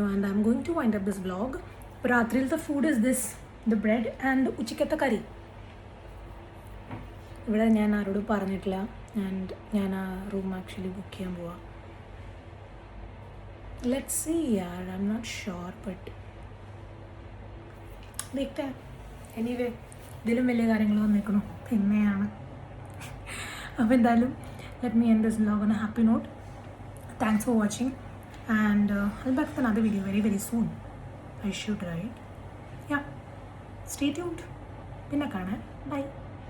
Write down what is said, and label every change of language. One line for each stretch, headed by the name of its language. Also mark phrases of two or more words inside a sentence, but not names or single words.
English: And I'm going to wind up this vlog.
Malayalam: അപ്പോൾ രാത്രിയിലത്തെ
English: food is this, the bread and
Malayalam: ഉച്ചക്കത്തെ കറി. ഇവിടെ ഞാൻ ആരോടും പറഞ്ഞിട്ടില്ല. ആൻഡ് ഞാൻ ആ റൂം ആക്ച്വലി ബുക്ക് ചെയ്യാൻ പോവാം.
English: let's see yaar, I'm not sure but
Hindi: देखते हैं.
Malayalam: എനിവേ ഇതിലും വലിയ കാര്യങ്ങൾ വന്നേക്കണു പിന്നെയാണ്. അപ്പോൾ എന്തായാലും
English: let me end this vlog on a happy note. thanks for watching and I'll back with another video very very soon. I should, right? Yeah, stay tuned.
Malayalam: പിന്നെ കാണാം. Bye.